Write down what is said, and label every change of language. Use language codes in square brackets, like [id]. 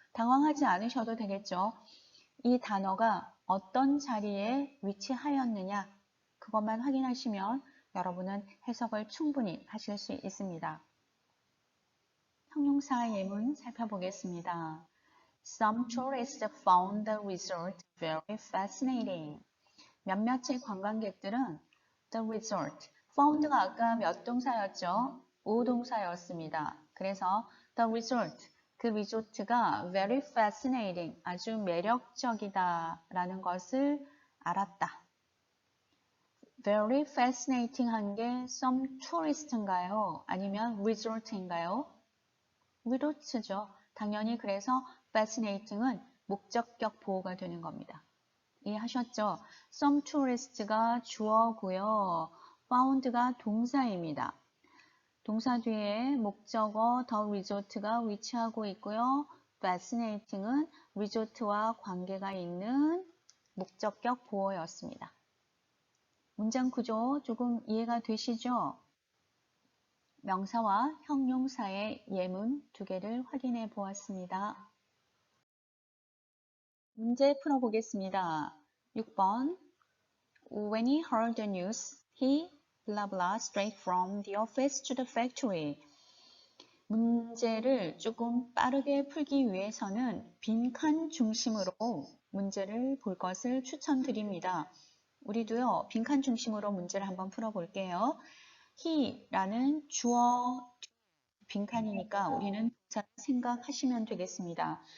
[ko] 당황하지 않으셔도 되겠죠. 이 단어가 어떤 자리에 위치하였느냐, 그것만 확인하시면 여러분은 해석을 충분히 하실 수 있습니다. 형용사 예문 살펴보겠습니다. [en] Some tourists found the resort very fascinating. [ko] 몇몇의 관광객들은 [en] the resort, [ko] found가 아까 몇 동사였죠? 5동사였습니다. 그래서 [en] the resort, [ko] 그 리조트가 [en] very fascinating, [ko] 아주 매력적이다 라는 것을 알았다. [en] very fascinating [ko] 한 게 [en] some tourist [ko] 인가요? 아니면 resort인가요? 리조트죠. 당연히 그래서 fascinating은 목적격 보호가 되는 겁니다. 이해하셨죠? [en] Some tourist [ko] 가 주어고요. found가 동사입니다. 동사 뒤에 목적어 [en] the resort [ko] 가 위치하고 있고요. fascinating은 리조트와 관계가 있는 목적격 보어였습니다. 문장 구조 조금 이해가 되시죠? 명사와 형용사의 예문 두 개를 확인해 보았습니다. 문제 풀어보겠습니다. 6번 [en] When he heard the news, he blah blah straight from the office to the factory. [ko] 문제를 조금 빠르게 풀기 위해서는 빈칸 중심으로 문제를 볼 것을 추천드립니다. 우리도요, 빈칸 중심으로 문제를 한번 풀어볼게요. he라는 주어 빈칸이니까 우리는 동사 생각하시면 되겠습니다.